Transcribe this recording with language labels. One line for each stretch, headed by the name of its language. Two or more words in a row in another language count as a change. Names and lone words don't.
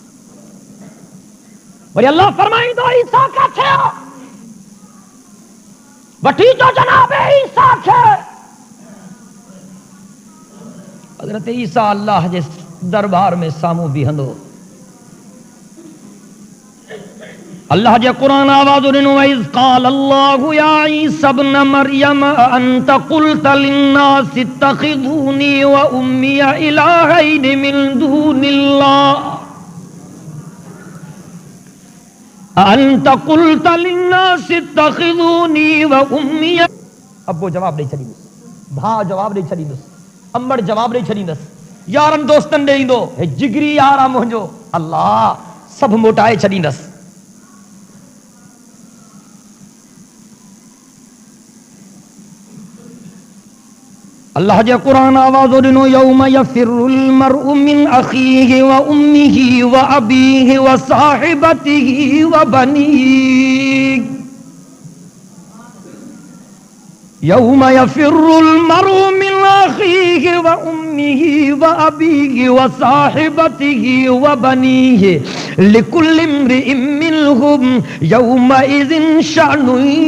Sindhi: वरी अल्लाह फरमाईंदो ईसा किथे हो वठी जो जनाब ईसा खे हज़रत ईसा अल्लाह जे दरबार में सामू बीहंदो अल्लाह जे कुरान आवाज़ ॾिनो
Arabic: إذ قال الله يا عيسى ابن مريم أنت قلت للناس اتخذوني وأمي إلهين من دون الله أنت قلت للناس اتخذوني وأمي
Sindhi: अब्बो जवाब ॾेई छॾींदुसि भाउ जवाब ॾेई छॾींदुसि अम्मड़ जवाब ॾेई छॾींदसि यारनि दोस्तनि ॾे ईंदो हे जिगरी यार आहे मुंहिंजो अल्लाह सभु मोटाए छॾींदसि अल्लाह जे कुरान आवाज़ ॾिनो
Arabic: يوم يفر المرء من أخيه وأمه وأبيه وصاحبته وبنيه يوم يفر المرء من أخيه وأمه وأبيه وصاحبته وبنيه لكل امرئ منهم يومئذ شأن